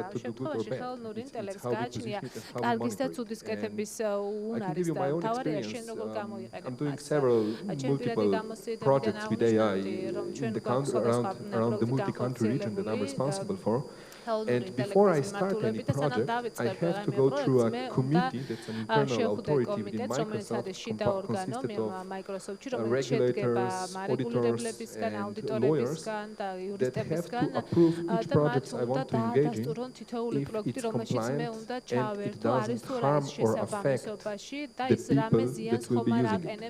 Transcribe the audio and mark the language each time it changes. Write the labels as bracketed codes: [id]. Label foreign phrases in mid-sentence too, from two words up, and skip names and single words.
[ka] ამ შემთხვევაში ხელოვნური ინტელექტს გააჩნია კარგის და ცუდის კეთების უნარის და თავარია შენ როგორ გამოიყენებ. [en] I'm doing several multiple projects with AI around the multi-country region that I'm responsible for. And before I start any project, I have to go through a committee that's an internal authority within Microsoft consisted of regulators, auditors, and lawyers that have to approve each project I want to engage in if it's compliant and it doesn't harm or affect the people that will be using it.